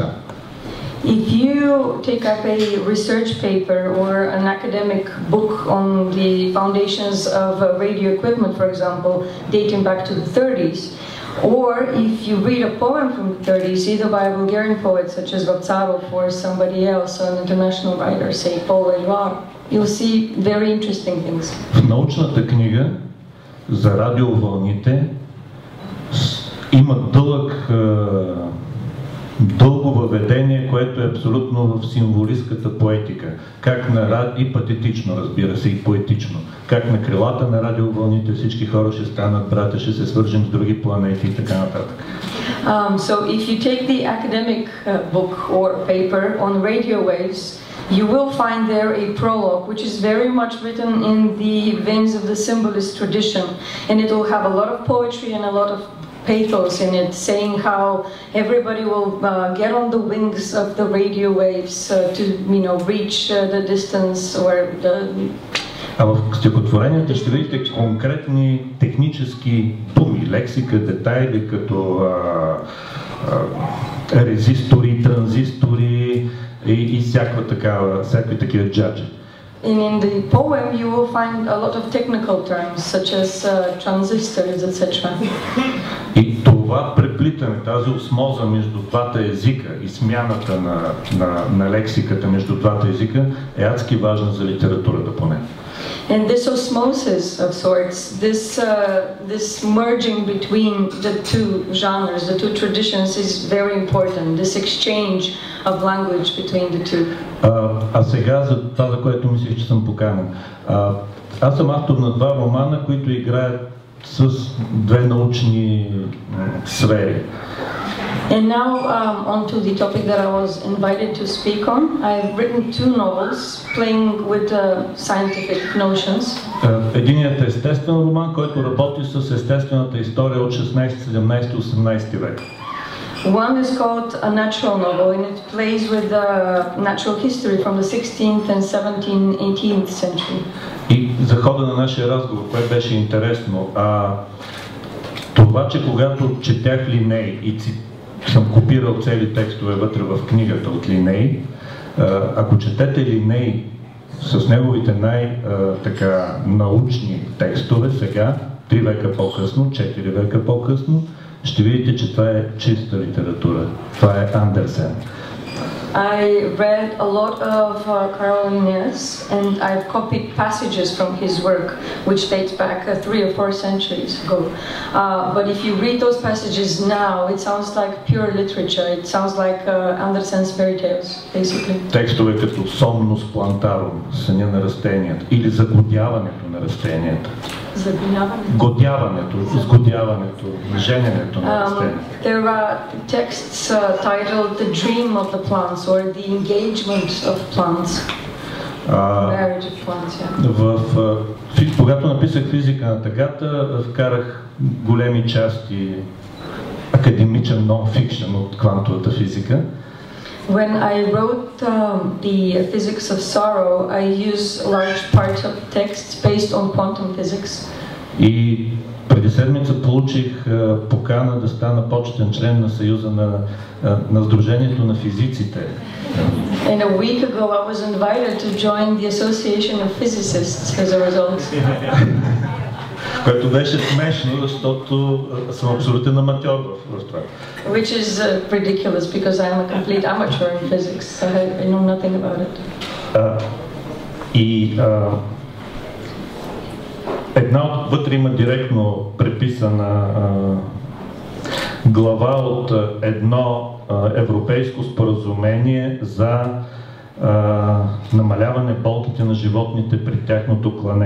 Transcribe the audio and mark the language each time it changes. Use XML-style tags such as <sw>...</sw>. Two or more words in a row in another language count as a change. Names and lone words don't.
<en>If you take up a research paper or an academic book on the foundations of radio equipment, for example, dating back to the 30s, or if you read a poem from the 30s, either by a Bulgarian poet such as Vaptsarov or somebody else, an international writer, say Paul Eluard, you'll see very interesting things.</en> <bg>В научната книга за радиовълните има дълго въведение, което е абсолютно в символистката поетика. Как и патетично, разбира се, и поетично. Как на крилата на радиовълните всички хора ще станат братя, ще се свържем с други планети и така нататък.</bg> <en>So if you take the academic book or paper on radio waves, you will find there a prologue which is very much written in the veins of the symbolist tradition, and it will have a lot of poetry and a lot of pathos in it, saying how everybody will get on the wings of the radio waves to, you know, reach the distance or the...</en> <bg>А в стихотворенията ще видите конкретни технически думи, лексика, детайли, като резистори, транзистори и всякакви такива джаджи.</bg> <en>And in the poem you will find a lot of technical terms such as transistors, etc.</en> <bg>И това преплитане, тази осмоза между двата езика и смяната на лексиката между двата езика е адски важна за литературата поне.</bg> <en>And this osmosis of sorts, this merging between the two genres, the two traditions is very important, this exchange of language between the two.</en> <bg>А сега за това, за което мислих, че съм поканен. Аз съм автор на два романа, които играят с две научни сфери.</bg> <en>And now on to the topic that I was invited to speak on. I've written two novels playing with scientific notions.</en> <bg>Единият е естествен роман, който работи с естествената история от 16, 17, 18 век.</bg> <en>One is called a natural novel, and it plays with natural history from the 16th and 17th, 18th century.</en> <bg>И за хода на нашия разговор, което беше интересно, това, че когато четях Линей и съм копирал цели текстове вътре в книгата от Линей, ако четете Линей с неговите научни текстове сега, 3 века по-късно, 4 века по-късно, ще видите, че това е чиста литература. Това е Андерсен.</bg> <en>I read a lot of Carl Linnaeus, and I've copied passages from his work, which dates back 3 or 4 centuries ago. But if you read those passages now, it sounds like pure literature. It sounds like Andersen's fairy tales, basically.</en> <bg>Текстове като Somnus plantarum, съня на растенията, или загодяването на растенията. Годяването, сгодяването, жененето на растенията.</bg> <en>There are texts titled The Dream of the Plants or The Engagement of Plants. Marriage of Plants, yeah.</en> <bg>Когато написах физика на тъгата, вкарах големи части академичен нон-фикшн от квантовата физика.</bg> <en>When I wrote the physics of sorrow, I used large parts of texts based on quantum physics.</en> <bg>И преди седмица получих покана да стана почетен член на Съюза на Сдружението на физиците.</bg> <en>And a week ago I was invited to join the Association of Physicists as a result.</en> <bg>Което беше смешно, защото съм абсолютен аматьор в това.</bg> <en>Which is ridiculous because I'm a complete amateur in physics. So I know nothing about it.</en> <bg>Вътре има директно преписана глава от едно европейско споразумение за намаляване болките на животните при тяхното клане.</bg>